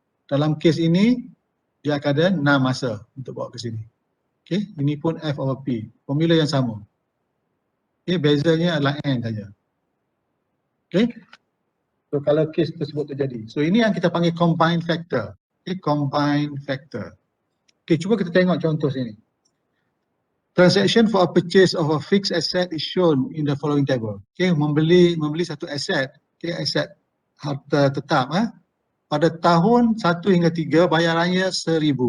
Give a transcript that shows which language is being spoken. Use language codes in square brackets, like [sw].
[ms] Dalam kes ini dia akan ada 6 masa untuk bawa ke sini. Okay. Ini pun F over P. Formula yang sama. Okay. Bezanya adalah N saja. Okay. So kalau kes tersebut terjadi. So ini yang kita panggil combined factor. Okay. Combined factor. Okay. Cuba kita tengok contoh sini. [en] Transaction for a purchase of a fixed asset is shown in the following table. [ms] Okay, membeli satu aset, okay, aset harta tetap pada tahun 1 hingga 3 bayarannya 1,000.